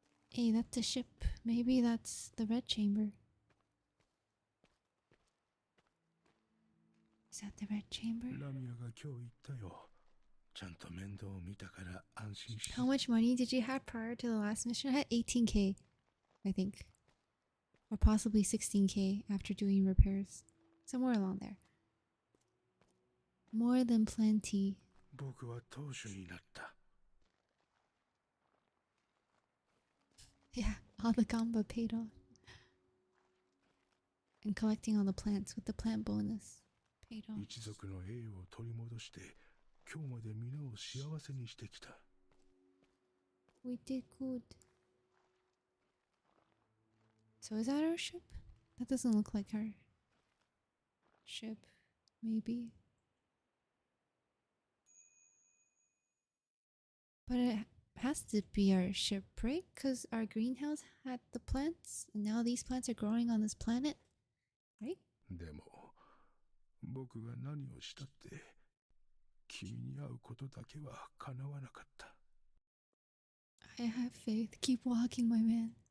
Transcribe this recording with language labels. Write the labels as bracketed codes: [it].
[en] Hey, that's a ship. Maybe that's the red chamber. Is that the red chamber? [ja] ラミアが今日言ったよ。ちゃんと面倒を見たから安心し [en] How much money did you have prior to the last mission? I had 18k, I think. Or possibly 16k after doing repairs. Somewhere along there. More than plenty. [ja] 僕は当主になった。 [en] Yeah, all the gamba paid off. And collecting all the plants with the plant bonus paid off. [ja] 一族の栄誉を取り戻して今日まで皆を幸せにしてきた。 [en] We did good. So is that our ship? That doesn't look like our ship. Maybe. But it has to be our ship, right? Because our greenhouse had the plants, and now these plants are growing on this planet, right? [ja] でも僕が何をしたって君に会うことだけは叶わなかった。 [en] I have faith. Keep walking, my man.